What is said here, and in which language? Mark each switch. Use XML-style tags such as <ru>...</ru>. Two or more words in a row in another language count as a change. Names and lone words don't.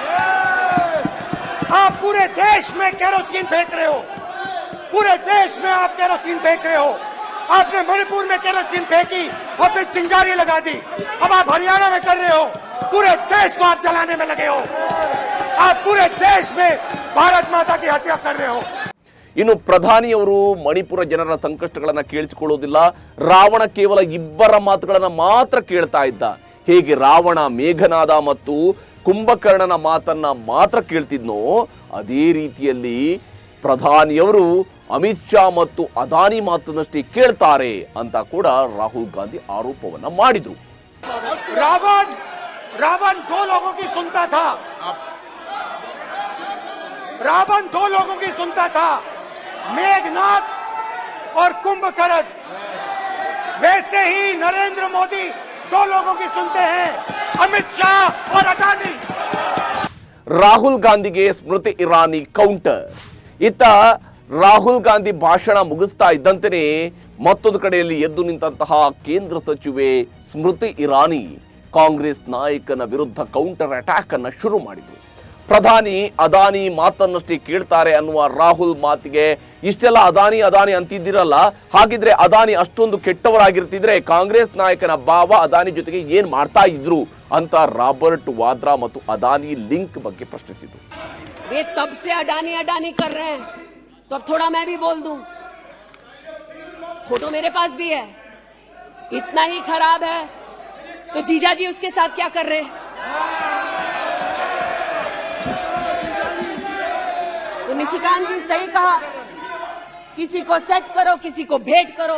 <hi>आप पूरे देश में केरोसिन फेंक रहे हो, पूरे देश में आप केरोसिन फेंक रहे हो। आपने मणिपुर में केरोसिन फेंकी, आपने चिंगारी लगा दी, अब आप हरियाणा में कर रहे हो, पूरे देश को आप जलाने में लगे हो। आप पूरे देश में भारत माता की हत्या कर रहे हो।</hi> <kn>ಇನ್ನು ಪ್ರಧಾನಿಯವರು ಮಣಿಪುರ ಜನರ ಸಂಕಷ್ಟಗಳನ್ನ ಕೇಳಿಸಿಕೊಳ್ಳೋದಿಲ್ಲ, ರಾವಣ ಕೇವಲ ಇಬ್ಬರ ಮಾತುಗಳನ್ನ ಮಾತ್ರ ಕೇಳ್ತಾ ಇದ್ದ. ಹೇಗೆ ರಾವಣ ಮೇಘನಾದ ಮತ್ತು ಕುಂಭಕರ್ಣನ ಮಾತನ್ನ ಮಾತ್ರ ಕೇಳ್ತಿದ್ನೋ ಅದೇ ರೀತಿಯಲ್ಲಿ ಪ್ರಧಾನಿಯವರು ಅಮಿತ್ ಶಾ ಮತ್ತು ಅದಾನಿ ಮಾತನ್ನಷ್ಟೇ ಕೇಳ್ತಾರೆ ಅಂತ ಕೂಡ ರಾಹುಲ್ ಗಾಂಧಿ ಆರೋಪವನ್ನ ಮಾಡಿದ್ರು.</kn> <hi>रावण दो लोगों की सुनता था, रावण दो लोगों की सुनता था, मेघनाथ और कुंभकर्ण। वैसे ही नरेंद्र मोदी दो लोगों की सुनते हैं, अमित शाह और अडानी।</hi> <kn>ರಾಹುಲ್ ಗಾಂಧಿಗೆ ಸ್ಮೃತಿ ಇರಾನಿ ಕೌಂಟರ್. ಇತ್ತ ರಾಹುಲ್ ಗಾಂಧಿ ಭಾಷಣ ಮುಗಿಸ್ತಾ ಇದ್ದಂತೆಯೇ ಮತ್ತೊಂದು ಕಡೆಯಲ್ಲಿ ಎದ್ದು ನಿಂತಹ ಕೇಂದ್ರ ಸಚಿವೆ ಸ್ಮೃತಿ ಇರಾನಿ ಕಾಂಗ್ರೆಸ್ ನಾಯಕನ ವಿರುದ್ಧ</kn> <en>counter attack</en> <kn>ಅನ್ನ ಶುರು ಮಾಡಿದ್ರು. ಪ್ರಧಾನಿ ಅದಾನಿ ಮಾತನ್ನಷ್ಟೇ ಕೇಳ್ತಾರೆ ಅನ್ನುವ ರಾಹುಲ್ ಮಾತಿಗೆ ಇಷ್ಟೆಲ್ಲ ಅದಾನಿ ಅದಾನಿ ಅಂತಿದ್ದೀರಲ್ಲ, ಹಾಗಿದ್ರೆ ಅದಾನಿ ಅಷ್ಟೊಂದು ಕೆಟ್ಟವರಾಗಿರ್ತಿದ್ರೆ ಕಾಂಗ್ರೆಸ್ ನಾಯಕನ ಭಾವ ಅದಾನಿ ಜೊತೆಗೆ ಏನ್ ಮಾಡ್ತಾ ಇದ್ರು ಅಂತ ರಾಬರ್ಟ್ ವಾದ್ರಾ ಮತ್ತು ಅದಾನಿ ಲಿಂಕ್ ಬಗ್ಗೆ ಪ್ರಶ್ನಿಸಿದ್ರು.</kn> <hi>वे तब से अडानी अडानी कर रहे हैं तो अब थोड़ा मैं भी बोल दूं। फोटो मेरे पास भी है, इतना ही खराब है तो जीजा जी उसके साथ क्या कर रहे हैं? तो निशिकांत जी सही कहा, किसी को सेट करो, किसी को भेंट करो।</hi>